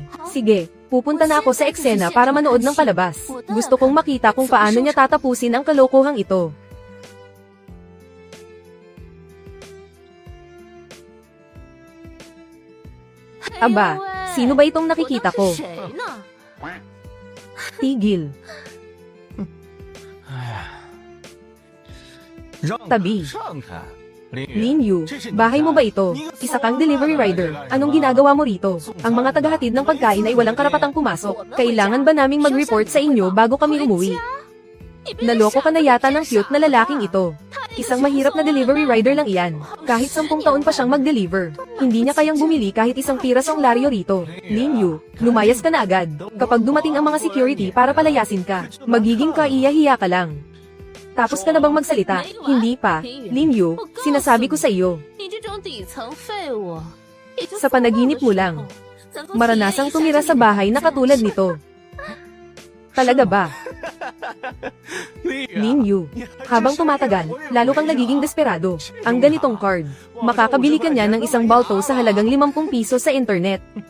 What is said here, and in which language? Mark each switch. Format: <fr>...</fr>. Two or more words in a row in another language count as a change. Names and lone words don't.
<tl>Sige, pupunta na ako sa eksena para manood ng palabas. Gusto kong makita kung paano niya tatapusin ang kalokohang ito. Aba, sino ba itong nakikita ko?</tl> <zh>谁呢？</zh> <tl>Tigil.</tl> <zh>让</zh> <tl>Tabi.</tl> <zh>让开，林宇。</zh> <tl>Lin Yu, bahay mo ba ito? Isa kang</tl> <en>delivery rider.</en> <tl>Anong ginagawa mo rito? Ang mga tagahatid ng pagkain ay walang karapatang pumasok. Kailangan ba naming mag-report sa inyo bago kami umuwi? Naloko ka na yata ng cute na lalaking ito. Isang mahirap na</tl> <en>delivery rider</en> <tl>lang iyan. Kahit 10 taon pa siyang mag-deliver. Hindi niya kayang bumili kahit isang pirasong laryo rito. Lin Yu, lumayas ka na agad. Kapag dumating ang mga security para palayasin ka, magiging kaiya-hiya ka lang. Tapos ka na bang magsalita? Hindi pa. Lin Yu, sinasabi ko sa iyo.</tl> <zh>你这种底层废物，也就</zh> <tl>Sa panaginip mo lang. Maranasang tumira sa bahay na katulad nito. Talaga ba?</tl> <zh>林宇啊，</zh> <tl>Lin Yu, habang tumatagal, lalo kang nagiging desperado. Ang ganitong card, makakabili ka niya ng isang balto sa halagang 50 piso sa internet.</tl>